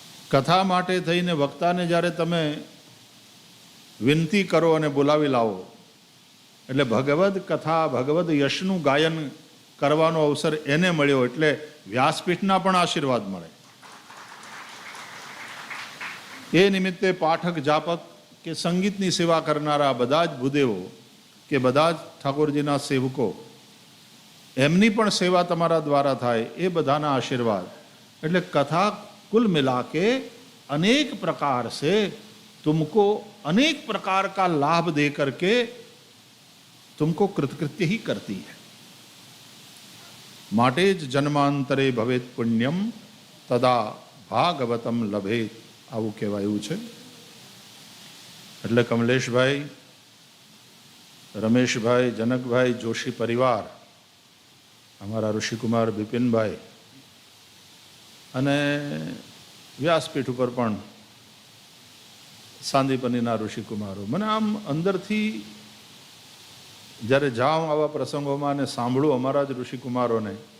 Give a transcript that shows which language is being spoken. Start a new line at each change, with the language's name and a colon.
Gujarati: કથા માટે થઈને વક્તાને જ્યારે તમે વિનંતી કરો અને બોલાવી લાવો એટલે ભગવદ કથા ભગવદ યશનું ગાયન કરવાનો અવસર એને મળ્યો, એટલે વ્યાસપીઠના પણ આશીર્વાદ મળે. એ નિમિત્તે પાઠક, જાપક કે સંગીતની સેવા કરનારા બધા જ ભૂદેવો કે બધા જ ઠાકોરજીના સેવકો, એમની પણ સેવા તમારા દ્વારા થાય, એ બધાના આશીર્વાદ. એટલે કથા
Hindi: कुल मिला के अनेक प्रकार से तुमको अनेक प्रकार का लाभ दे करके तुमको कृतकृत्य ही करती है.
Gujarati: માટે જ
Sanskrit: જન્માંતરે ભવેત પુણ્યમ તદા ભાગવતમ લભેત,
Gujarati: આવું કહેવાયું છે. એટલે કમલેશભાઈ, રમેશભાઈ, જનકભાઈ જોશી પરિવાર, અમારા ઋષિકુમાર બિપિનભાઈ અને વ્યાસપીઠ ઉપર પણ સાંદીપનીના ઋષિકુમારો, મને આમ અંદરથી જ્યારે જાઉં આવા પ્રસંગોમાં અને સાંભળું અમારા જ ઋષિકુમારોને